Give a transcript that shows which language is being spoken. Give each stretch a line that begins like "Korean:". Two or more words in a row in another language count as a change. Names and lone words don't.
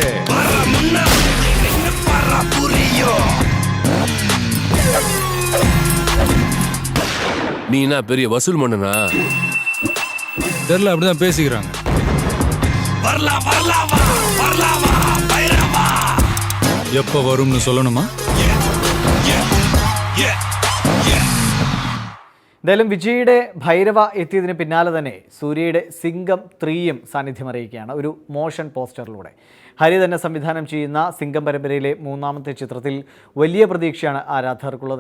Tamil: நீ என்ன பெரிய வசூல் மன்னனா? தெரியல, அப்படிதான் பேசிக்கிறாங்க. எப்ப வரும்னு சொல்லணுமா?
Malayalam: എന്തായാലും വിജയുടെ ഭൈരവ എത്തിയതിന് പിന്നാലെ തന്നെ സൂര്യയുടെ സിംഗം 3യും സാന്നിധ്യം അറിയിക്കുകയാണ് ഒരു മോഷൻ പോസ്റ്ററിലൂടെ. ഹരി തന്നെ സംവിധാനം ചെയ്യുന്ന സിംഗം പരമ്പരയിലെ 3ാമത്തെ ചിത്രത്തിൽ വലിയ പ്രതീക്ഷയാണ് ആരാധകർക്കുള്ളത്.